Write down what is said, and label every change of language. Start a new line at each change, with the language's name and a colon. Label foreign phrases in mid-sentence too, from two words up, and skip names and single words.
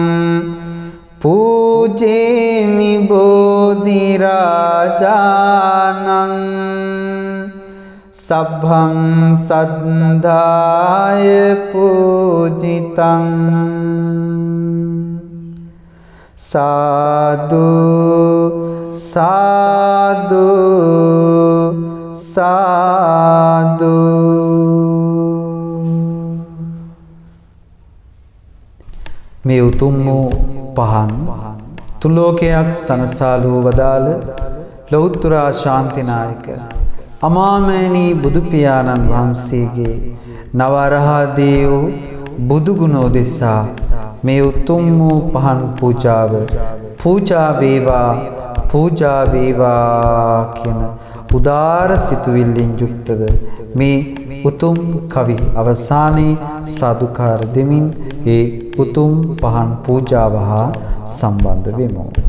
Pali: පූජේමි බෝධි රාජානං සබ්බං සද්ධාය පූජිතං සාදු සාදු සාදු.
Sinhala: මේ උතුම් වූ පහන් තුලෝකයක් සනසාලූ වදාළ ලෞතර ශාන්තිනායක අමාමෑණී බුදු පියාණන් වහන්සේගේ නවරහදී වූ බුදු ගුණ උදෙසා මේ උතුම් වූ පහන් පූජාව පූජා වේවා පූජා වේවා කියන උදාර සිතුවිල්ලෙන් යුක්තව මේ උතුම් කවි අවසානයේ සාදුකාර දෙමින් ඒ උතුම් පහන් පූජාව හා සම්බන්ධ වෙමු.